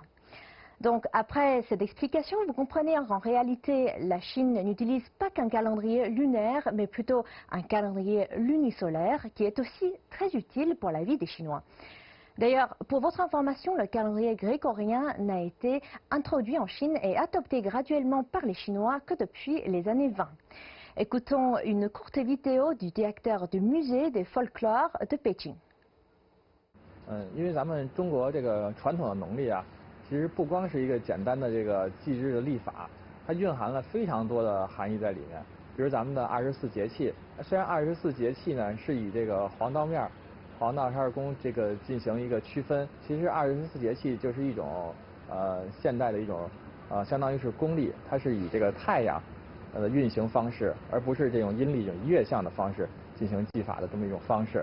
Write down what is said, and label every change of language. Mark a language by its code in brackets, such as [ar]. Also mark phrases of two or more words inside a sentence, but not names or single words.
[fr] Donc après cette explication, vous comprenez qu'en réalité, la Chine n'utilise pas qu'un calendrier lunaire, mais plutôt un calendrier lunisolaire qui est aussi très utile pour la vie des Chinois. D'ailleurs, pour votre information, le calendrier grégorien n'a été introduit en Chine et adopté graduellement par les Chinois que depuis les années 20. Écoutons une courte vidéo du directeur du musée des folklores de Pékin. [zh] 因为咱们中国这个传统的农历啊，其实不光是一个简单的这个祭日的历法，它蕴含了非常多的含义在里面。比如咱们的24节气，虽然24节气呢是以这个黄道面、黄道十二宫这个进行一个区分，其实24节气就是一种现代的一种相当于是公历，它是以这个太阳运行方式，而不是这种阴历这种月相的方式进行祭法的这么一种方式。